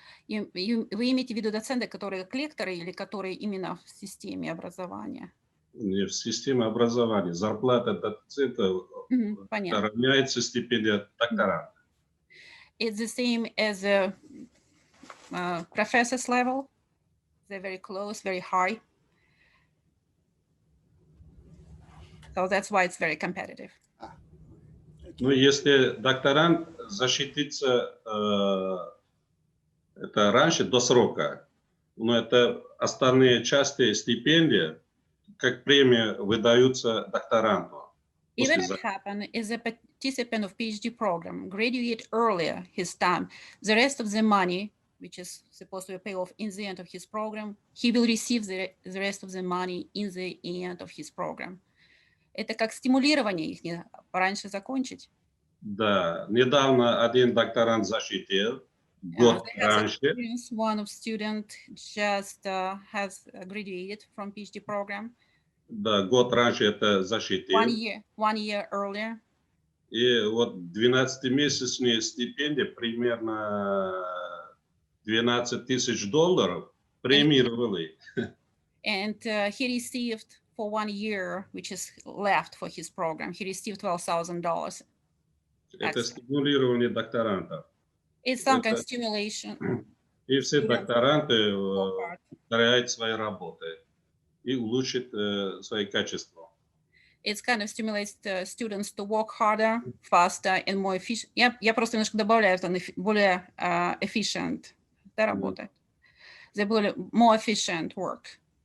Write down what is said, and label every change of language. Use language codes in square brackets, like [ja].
[ru] Вы имеете в виду доценты, которые лекторы или которые именно в системе образования? В системе образования. Зарплата доцента равняется стипендия докторанта. [en] It's the same as a professor's level. They're very close, very high. So that's why it's very competitive. [ru] Ну, если докторант защитится это раньше, до срока, но это остальные части стипендии, как премия, выдаются докторанту. [en] Even if happen is a participant of PhD program, graduate earlier his time, the rest of the money, which is supposed to be paid off in the end of his program, he will receive the rest of the money in the end of his program. [ru] Это как стимулирование их пораньше закончить. Да, недавно один докторант защитил, год раньше. [en] One of student just has graduated from PhD program. [ru] Да, год раньше это защитил. [en] One year earlier. [ru] И вот 12-месячная стипендия, примерно $12 тысяч премировали. [en] And he received for 1 year, which is left for his program, he received $12,000. [ru] Это стимулирование докторантов. [en] It's some kind of stimulation. [ru] И все [en] Students [ru] докторанты [en] work hard. [ru] повторяют свои работы и улучшат свои качества. [en] It's kind of stimulates the students to work harder, faster and more efficient. [ru] Я просто немножко добавляю, что более efficient, да, работает. [en] They более more efficient work.